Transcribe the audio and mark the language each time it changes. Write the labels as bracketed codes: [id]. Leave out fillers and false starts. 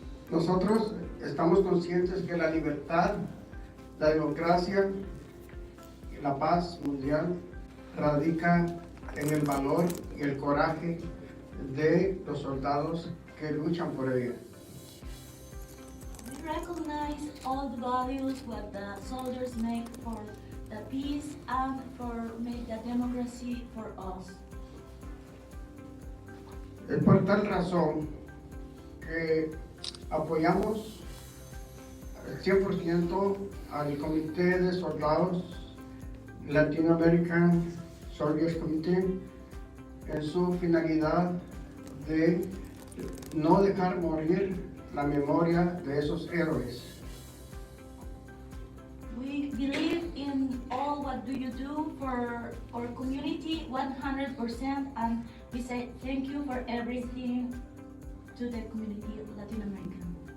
[es] Nosotros estamos conscientes que la libertad, la democracia y la paz mundial radica en el valor y el coraje de los soldados que luchan por ella. [en] We recognize all the values what the soldiers make for the peace and for make the democracy for us. [es] Es por tal razón que apoyamos 100% al Comité de Soldados Latino American Soldiers Committee en su finalidad de no dejar morir la memoria de esos héroes. [en] We believe in all what do you do for our community 100%, and we say thank you for everything to the community of Latin American.